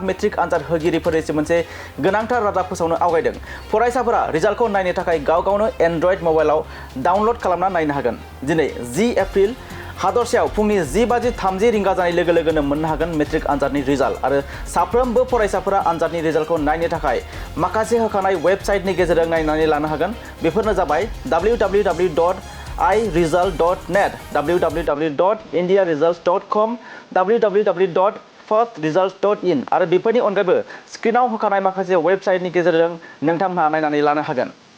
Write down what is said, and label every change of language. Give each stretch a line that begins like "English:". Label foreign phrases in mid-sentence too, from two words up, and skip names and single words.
Bodo: मेट्रिक आनजाद होगिरिफोरनिसिम मोनसे गोनांथार रादाब फोसावनो आवगायदों फरायसाफोरा रिजाल्टखौ नायनो थाखाय गाव गावनो एन्ड्रइड मबाइलाव डाउनलड खालामना नायनो हागोन दिनै 10 एप्रिल हादरसायाव फुंनि 10:30 रिंगा जानाय लोगो लोगोनो मोननो हागोन मेट्रिक आनजादनि रिजाल्ट आरो साफ्रोमबो फरायसाफोरा आनजादनि रिजाल्टखौ नायनो थाखाय माखासे होखानाय वेबसाइटनि गेजेरजों नायनानै लानो हागोन बेफोरनो जाबाय www.iresult.net www.indiaresults.com www.firstresults.in आरो बेफोरनि अनगायैबो स्क्रिनाव होखानाय माखासे वेबसाइटनि गेजेरजों नोंथांमोनहा नायनानै लानो हागोन